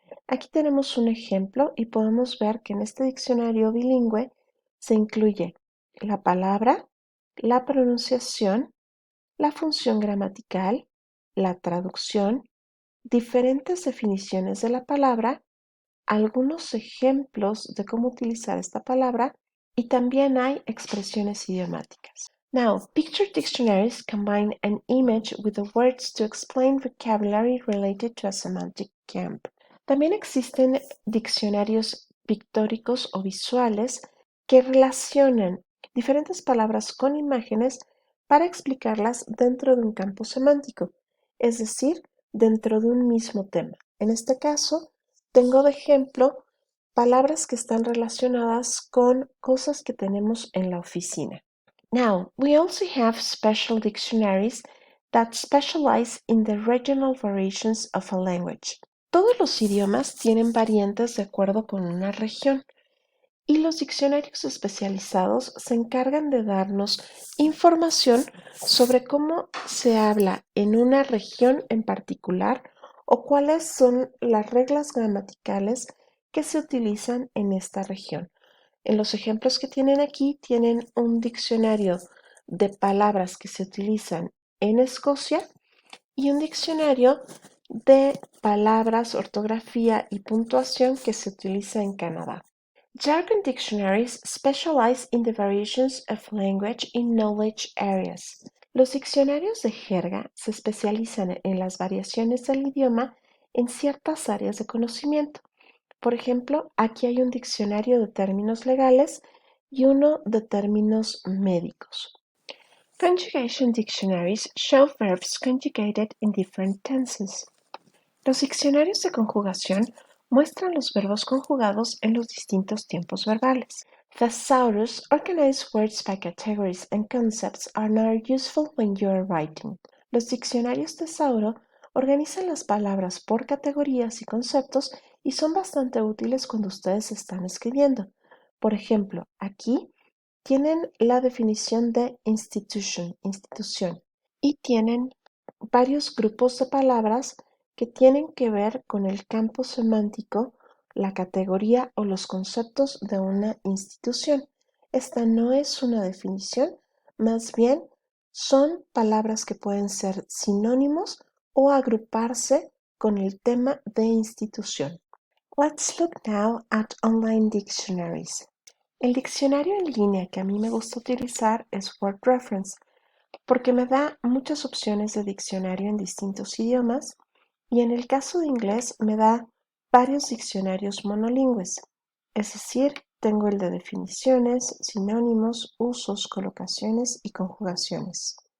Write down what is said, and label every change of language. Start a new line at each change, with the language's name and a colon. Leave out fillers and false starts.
Spanish: Aquí tenemos un ejemplo y podemos ver que en este diccionario bilingüe se incluye la palabra, la pronunciación, la función gramatical, la traducción, diferentes definiciones de la palabra, algunos ejemplos de cómo utilizar esta palabra y también hay expresiones idiomáticas.
English: Now, picture dictionaries combine an image with the words to explain vocabulary related to a semantic camp.
Spanish: También existen diccionarios pictóricos o visuales que relacionan diferentes palabras con imágenes para explicarlas dentro de un campo semántico, es decir, dentro de un mismo tema. En este caso, tengo de ejemplo palabras que están relacionadas con cosas que tenemos en la oficina.
English: Now, we also have special dictionaries that specialize in the regional variations of a language.
Spanish: Todos los idiomas tienen variantes de acuerdo con una región y los diccionarios especializados se encargan de darnos información sobre cómo se habla en una región en particular o cuáles son las reglas gramaticales que se utilizan en esta región. En los ejemplos que tienen aquí tienen un diccionario de palabras que se utilizan en Escocia y un diccionario de palabras, ortografía y puntuación que se utiliza en Canadá.
English: Jargon dictionaries specialize in the variations of language in knowledge areas.
Spanish: Los diccionarios de jerga se especializan en las variaciones del idioma en ciertas áreas de conocimiento. Por ejemplo, aquí hay un diccionario de términos legales y uno de términos médicos.
English: Conjugation dictionaries show verbs conjugated in different tenses.
Spanish: Los diccionarios de conjugación muestran los verbos conjugados en los distintos tiempos verbales.
English: Thesaurus organize words by categories and concepts and are useful when you are writing.
Spanish: Los diccionarios Thesauro organizan las palabras por categorías y conceptos y son bastante útiles cuando ustedes están escribiendo. Por ejemplo, aquí tienen la definición de institution, institución, y tienen varios grupos de palabras que tienen que ver con el campo semántico, la categoría o los conceptos de una institución. Esta no es una definición, más bien son palabras que pueden ser sinónimos o agruparse con el tema de institución.
English: Let's look now at online dictionaries.
Spanish: El diccionario en línea que a mí me gusta utilizar es Word Reference porque me da muchas opciones de diccionario en distintos idiomas y en el caso de inglés me da varios diccionarios monolingües, es decir, tengo el de definiciones, sinónimos, usos, colocaciones y conjugaciones.